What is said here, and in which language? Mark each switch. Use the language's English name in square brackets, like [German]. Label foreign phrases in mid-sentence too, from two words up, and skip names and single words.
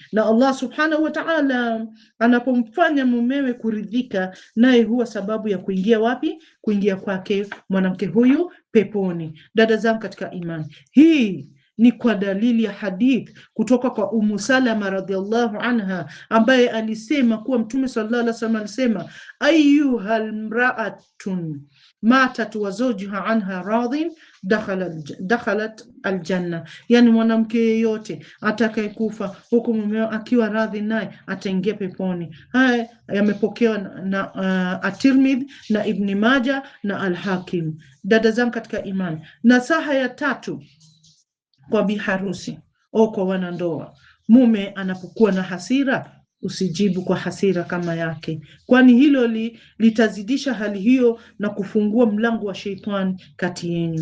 [Swahili] Na Allah [Arabic] سبحانه وتعالى [Swahili] anapomfanya mumewe kuridhika, naye huwa sababu ya kuingia wapi? Kuingia kwake mwanamke huyu peponi. Dada zangu katika imani, hii ni kwa dalili ya hadith kutoka kwa Ummu Salama [Arabic] رضي الله عنها, [Swahili] ambaye alisema kuwa Mtume [Arabic] صلى الله عليه وسلم [Swahili] alisema, [Arabic] أيما امرأة ماتت وزوجها عنها راض دخلت الجنة, [Swahili] yani mwanamke yeyote atakayekufa huku mumeo akiwa radhi naye ataingia peponi. Haya yamepokewa na At-Tirmidhi na Ibn Majah na Al-Hakim. Dada zangu katika imani, nasaha ya tatu kwa biharusi au kwa wanandoa: mume anapokuwa na hasira, usijibu kwa hasira kama yake, kwani hilo litazidisha hali hiyo na kufungua mlango wa sheitani kati yenu.